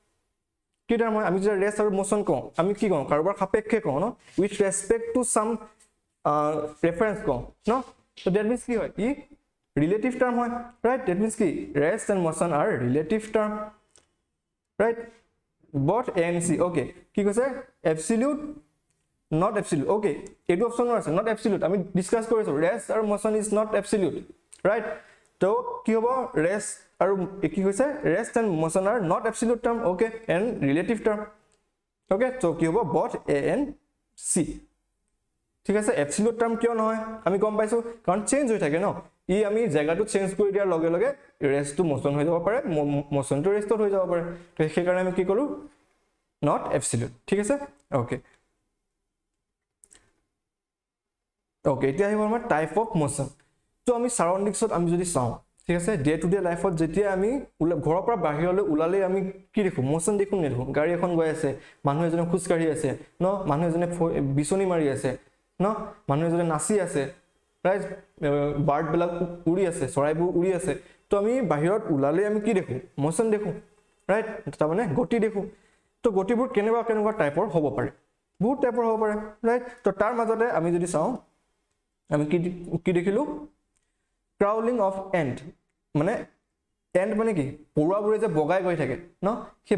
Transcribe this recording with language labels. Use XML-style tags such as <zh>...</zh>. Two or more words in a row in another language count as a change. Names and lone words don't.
<as>আমি যে ৰেষ্ট আৰু মোশন কওঁ আমি কি কওঁ কাৰোবাৰ সাপেক্ষে কওঁ ন</as> <en>with respect to some reference</en> <as>কওঁ ন তো</as> <en>that means</en> <as>কি হয় ই</as> <en>relative term</en> <as>হয়</as> <en>right that means</en> <as>কি ৰেষ্ট</as> <en>and motion are relative term right but A and C okay</en> <as>কি কৈছে</as> <en>absolute not absolute okay</en> <as>এটো অপচন আছে</as> <en>not absolute</en> <as>আমি ডিসকাস কৰিছো rest আৰু</as> <en>motion is not absolute right</en> <as>তো কি হ'ব rest আৰু কি কৈছে</as> <en>rest and motion are not absolute term okay and relative term okay</en> <as>তো কি হ'ব</as> <en>both a and c</en> <as>ঠিক আছে</as> <en>absolute term</en> <as>কিয় নহয় আমি গম পাইছো কাৰণ চেঞ্জ হৈ থাকে ন ই আমি জায়গাটো চেঞ্জ কৰি দিয়াৰ লগে লগে</as> <en>rest to motion</en> <as>হৈ যাব পাৰে</as> <en>motion to rest</en> <as>হৈ যাব পাৰে তো সেই কাৰণে আমি কি কৰো</as> <en>not absolute</en> <as>ঠিক আছে okay ওকে এতিয়া আহিব আমাৰ</as> <en>type of motion</en> <as>তো আমি সাৰাউন্ডিংছত আমি যদি চাও ঠিক আছে</as> <en>day to day life</en> <as>যেতিয়া আমি ঘৰৰ পৰা বাহিৰলৈ ওলালে আমি কি দেখো মোশন দেখো নেদেখো গাড়ী এখন গৈ আছে মানুহ এজনে খোজ কাঢ়ি আছে ন মানুহ এজনে বিচনি মাৰি আছে ন মানুহ এজনে নাচি আছে</as> <en>right bird</en> <as>বিলাক উৰি আছে চৰাইবোৰ উৰি আছে তো আমি বাহিৰত ওলালে আমি কি দেখো মোশন দেখো ৰাইট তাৰ মানে গতি দেখো তো গতিবোৰ কেনেকুৱা টাইপৰ হ'ব পাৰে বহুত টাইপৰ হ'ব পাৰে ৰাইট তো তাৰ মাজতে আমি যদি চাও আমি কি দেখিলো</as> <en>crawling of ant</en> <as>মানে এণ্ট মানে কি পৰুৱাবোৰে যে বগাই গৈ থাকে ন সেই</as>